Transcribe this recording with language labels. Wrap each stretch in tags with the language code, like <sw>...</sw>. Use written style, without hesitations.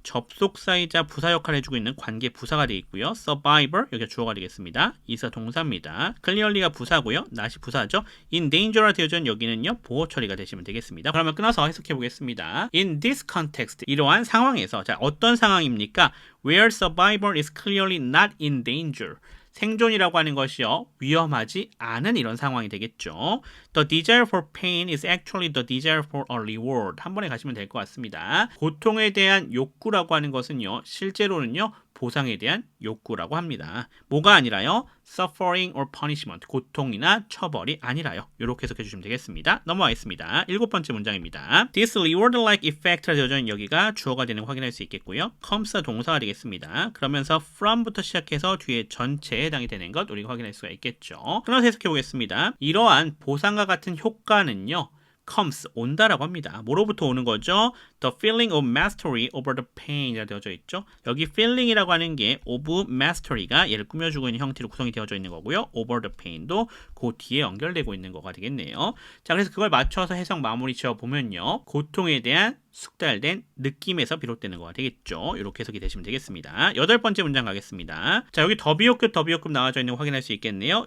<ko>접속사이자 부사 역할을 해주고 있는 관계 부사가 되어 있고요. survivor 여기가 주어가 되겠습니다. is가 동사입니다. clearly가 부사고요. not이 부사죠.</ko> <en>in danger</en> <ko>라 되어져 있는 여기는요. 보호 처리가 되시면 되겠습니다. 그러면 끊어서 해석해 보겠습니다.</ko> <en>In this context</en> <ko>이러한 상황에서 자, 어떤 상황입니까?</ko> <en>Where survival is clearly not in danger.</en> <ko>생존이라고 하는 것이요. 위험하지 않은 이런 상황이 되겠죠.</ko> <en>The desire for pain is actually the desire for a reward.</en> <ko>한 번에 가시면 될 것 같습니다. 고통에 대한 욕구라고 하는 것은요. 실제로는요. 보상에 대한 욕구라고 합니다. 뭐가 아니라요?</ko> <en>Suffering or punishment.</en> <ko>고통이나 처벌이 아니라요. 이렇게 해석해 주시면 되겠습니다. 넘어가겠습니다. 일곱 번째 문장입니다.</ko> <en>This reward-like effect</en> <ko>라 되어져 있는 여기가 주어가 되는 거 확인할 수 있겠고요. comes가 동사가 되겠습니다. 그러면서 from부터 시작해서 뒤에 전체에 해당이 되는 것 우리가 확인할 수가 있겠죠. 끊어서 해석해 보겠습니다. 이러한 보상과 같은 효과는요. comes, 온다라고 합니다. 뭐로부터 오는 거죠?</ko> <en>The feeling of mastery over the pain</en> <ko>이라 되어져 있죠. 여기 feeling이라고 하는 게 of mastery가 얘를 꾸며주고 있는 형태로 구성이 되어져 있는 거고요. over the pain도 그 뒤에 연결되고 있는 거가 되겠네요. 자, 그래서 그걸 맞춰서 해석 마무리 지어보면요. 고통에 대한 숙달된 느낌에서 비롯되는 거가 되겠죠. 이렇게 해석이 되시면 되겠습니다. 여덟 번째 문장 가겠습니다. 자, 여기 더비호급 나와져 있는 거 확인할 수 있겠네요.</ko>